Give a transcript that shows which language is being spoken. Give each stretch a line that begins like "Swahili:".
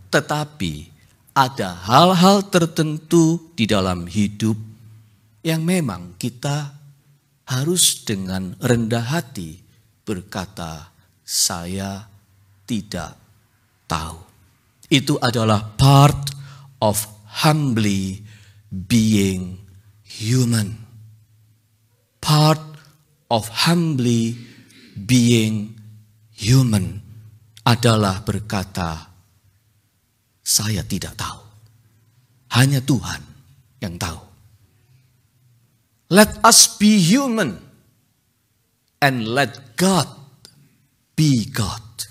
Indonesian: Tetapi ada hal-hal tertentu di dalam hidup yang memang kita harus dengan rendah hati berkata, saya tidak tahu. Itu adalah
English: part of humbly being human. Part of humbly being human.
Indonesian: adalah berkata, saya tidak tahu. Hanya Tuhan yang tahu.
English: Let us be human and let God be God.